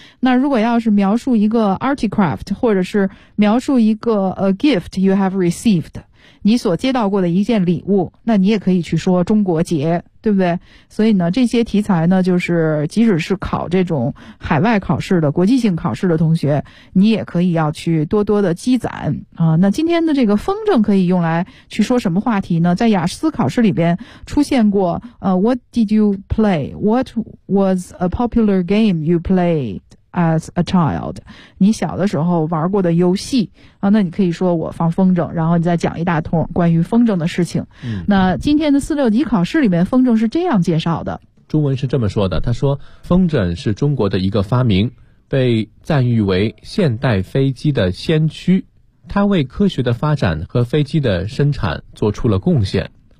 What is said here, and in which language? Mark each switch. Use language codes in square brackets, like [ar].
[zh] 那如果要是描述一个 artcraft， 或者是描述一个 [en] a gift you have received， [zh] 你所接到过的一件礼物，那你也可以去说中国节，对不对。所以呢这些题材呢，就是即使是考这种海外考试的国际性考试的同学，你也可以要去多多的积攒啊。那今天的这个风筝可以用来去说什么话题呢？在雅思考试里边出现过 [en] What did you play? What was a popular game you played as a child? [zh] 你小的时候玩过的游戏啊，那你可以说我放风筝，然后你再讲一大通关于风筝的事情。那今天的四六级考试里面，风筝是这样介绍的，中文是这么说的，他说风筝是中国的一个发明，被赞誉为现代飞机的先驱，它为科学的发展和飞机的生产做出了贡献。